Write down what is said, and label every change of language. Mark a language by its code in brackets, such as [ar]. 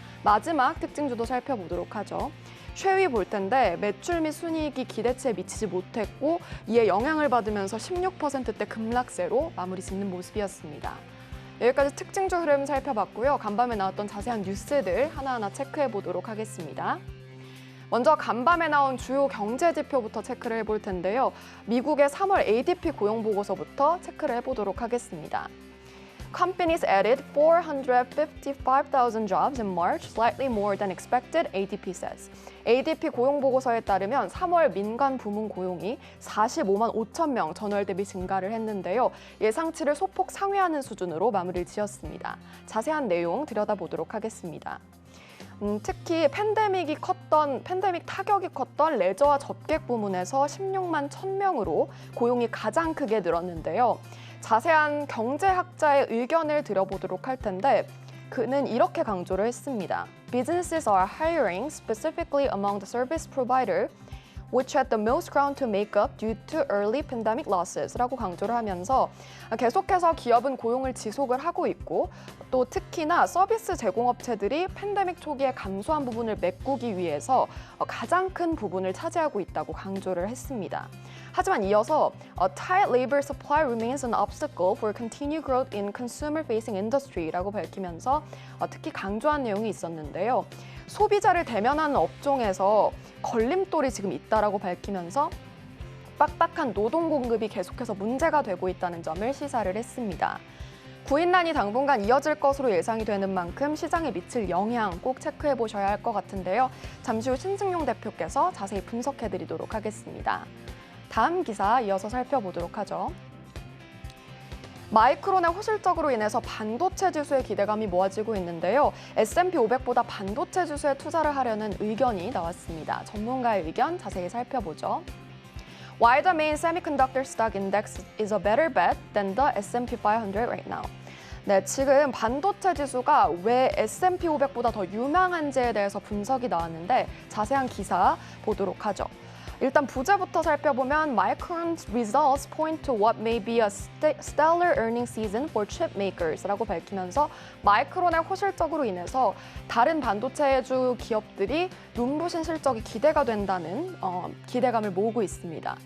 [ko] 마지막 특징주도 살펴보도록 하죠. 쉐위 볼 텐데 매출 및 순이익이 기대치에 미치지 못했고 이에 영향을 받으면서 16%대 급락세로 마무리 짓는 모습이었습니다. 여기까지 특징주 흐름 살펴봤고요. 간밤에 나왔던 자세한 뉴스들 하나하나 체크해 보도록 하겠습니다. 먼저 간밤에 나온 주요 경제 지표부터 체크를 해볼 텐데요. 미국의 3월 ADP 고용 보고서부터 체크를 해보도록 하겠습니다. [en] Companies added 455,000 jobs in March, slightly more than expected, ADP says. [ko] ADP 고용 보고서에 따르면 3월 민간 부문 고용이 45만 5천 명 전월 대비 증가를 했는데요. 예상치를 소폭 상회하는 수준으로 마무리를 지었습니다. 자세한 내용 들여다보도록 하겠습니다. 특히 팬데믹 타격이 컸던 레저와 접객 부문에서 16만 1,000명으로 고용이 가장 크게 늘었는데요. 자세한 경제학자의 의견을 들어보도록 할 텐데 그는 이렇게 강조를 했습니다. [en] Businesses are hiring specifically among the service provider which had the most ground to make up due to early pandemic losses [ko] 라고 강조를 하면서 계속해서 기업은 고용을 지속을 하고 있고 또 특히나 서비스 제공업체들이 팬데믹 초기에 감소한 부분을 메꾸기 위해서 가장 큰 부분을 차지하고 있다고 강조를 했습니다. 하지만 이어서 [en] tight labor supply remains an obstacle for continued growth in consumer-facing industry [ko] 라고 밝히면서 특히 강조한 내용이 있었는데요. 소비자를 대면하는 업종에서 걸림돌이 지금 있다라고 밝히면서 빡빡한 노동 공급이 계속해서 문제가 되고 있다는 점을 시사를 했습니다. 구인난이 당분간 이어질 것으로 예상이 되는 만큼 시장에 미칠 영향 꼭 체크해 보셔야 할 것 같은데요. 잠시 후 신승용 대표께서 자세히 분석해 드리도록 하겠습니다. 다음 기사 이어서 살펴보도록 하죠. 마이크론의 호실적으로 인해서 반도체 지수의 기대감이 모아지고 있는데요. S&P 500보다 반도체 지수에 투자를 하려는 의견이 나왔습니다. 전문가의 의견 자세히 살펴보죠. [en] Why the main semiconductor stock index is a better bet than the S&P 500 right now? [ko] 네, 지금 반도체 지수가 왜 S&P 500보다 더 유망한지에 대해서 분석이 나왔는데 자세한 기사 보도록 하죠. 일단 부제부터 살펴보면 [en] Micron's results point to what may be a stellar earning season for chip makers [ko] 라고 밝히면서 마이크론의 호실적으로 인해서 다른 반도체주 기업들이 눈부신 실적이 기대가 된다는 기대감을 모으고 있습니다.